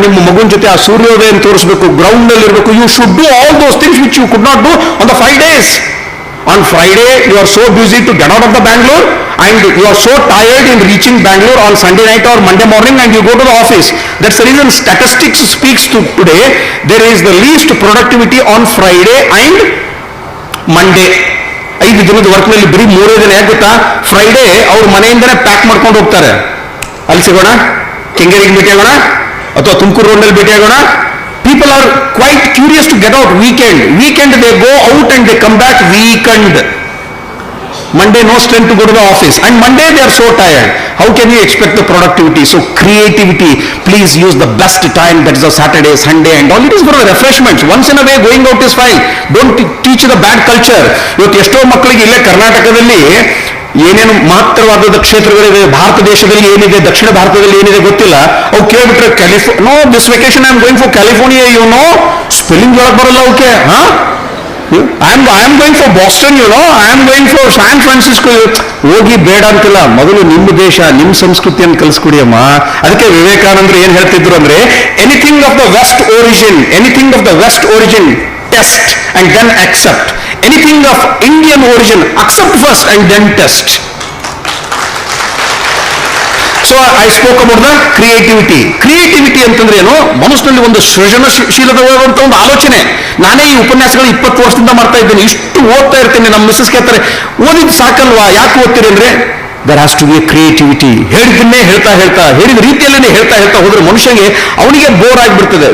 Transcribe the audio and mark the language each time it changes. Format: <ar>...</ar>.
<kn>ನಿಮ್ಮ ಮಗುವಿನ ಜೊತೆ ಆ ಸೂರ್ಯೋದಯ ತೋರಿಸಬೇಕು, ಗ್ರೌಂಡ್ ನಲ್ಲಿ ಇರಬೇಕು.</kn> <en>You should do all those things which you could not do on the 5 days. On Friday, you are so busy to get out of the Bangalore, and you are so tired in reaching Bangalore on Sunday night or Monday morning, and you go to the office. That's the reason statistics speaks to today. There is the least productivity on Friday and Monday.</en> <kn>5 ದಿನದ ವರ್ಕ್ನಲ್ಲಿ ಬರೀ 3 ದಿನ. ಯಾಕೆ ಗೊತ್ತಾ? Friday ಅವ್ರ ಮನೆಯಿಂದನೇ pack ಮಾಡ್ಕೊಂಡು ಹೋಗ್ತಾರೆ. ಅಲ್ಲಿ ಸಿಗೋಣ, ಕೆಂಗೇರಿಗೆ ಭೇಟಿ ಆಗೋಣ, ಅಥವಾ ತುಮಕೂರು ರೋಡ್ನಲ್ಲಿ ಭೇಟಿ ಆಗೋಣ.</kn> <en>People are quite curious to get out weekend they go out and they come back weekend. Monday no strength to go to the office, and Monday they are so tired. How can you expect the productivity? So creativity, please use the best time, that is a Saturday, Sunday and all. It is for the refreshments. Once in a way going out is fine. Don't teach the bad culture.</en> <kn>ಇವತ್ತು ಎಷ್ಟೋ ಮಕ್ಕಳಿಗೆ ಇಲ್ಲೇ ಕರ್ನಾಟಕದಲ್ಲಿ ಏನೇನು ಮಹತ್ತರವಾದ ಕ್ಷೇತ್ರಗಳಿವೆ, ಭಾರತ ದೇಶದಲ್ಲಿ ಏನಿದೆ, ದಕ್ಷಿಣ ಭಾರತದಲ್ಲಿ ಏನಿದೆ ಗೊತ್ತಿಲ್ಲ. ಅವು ಕೇಳ್ಬಿಟ್ರೆ</kn> <en>no this vacation I am going for California, you know spelling</en> <kn>ಒಳಗೆ ಬರಲ್ಲ ಅವಕ್ಕೆ.</kn> <en>I am going for Boston, you know, I am going for San Francisco.</en> <kn>ಹೋಗಿ ಬೇಡ ಅಂತಿಲ್ಲ, ಮೊದಲು ನಿಮ್ಮ ದೇಶ, ನಿಮ್ಮ ಸಂಸ್ಕೃತಿಯನ್ನು ಕಲಿಸ್ಕೊಡಿ ಅಮ್ಮ. ಅದಕ್ಕೆ ವಿವೇಕಾನಂದರು ಏನ್ ಹೇಳ್ತಿದ್ರು ಅಂದ್ರೆ,</kn> <en>Anything of the west origin test and then accept. Anything of Indian origin, accept first and then test. So I spoke about the creativity.</en> <kn>Creativity ಅಂತಂದ್ರೆ ಏನು? ಮನಸ್ಸಿನಲ್ಲಿ ಒಂದು ಸೃಜನಶೀಲವಾದಂತ ಒಂದು ಆಲೋಚನೆ. ನಾನೇ ಈ ಉಪನ್ಯಾಸಗಳು 20 ವರ್ಷದಿಂದ ಮಾಡ್ತಾ ಇದ್ದೇನೆ. ಇಷ್ಟು ಓದ್ತಾ ಇರ್ತೇನೆ. ನಮ್ಮ ಮಿಸ್ಸಸ್ ಕೇಳ್ತಾರೆ, ಓದಿದ್ ಸಾಕಲ್ವಾ, ಯಾಕೆ ಓದ್ತೀರಿ ಅಂದ್ರೆ,</kn> <en>there has to be a creativity.</en> <kn>ಹೇಳಿದ್ದನ್ನೇ ಹೇಳಿದ ರೀತಿಯಲ್ಲೇ ಹೇಳ್ತಾ ಹೋದ್ರೆ ಮನುಷ್ಯನಿಗೆ ಅವನಿಗೆ ಬೋರ್ ಆಗಿಬಿಡ್ತದೆ.</kn>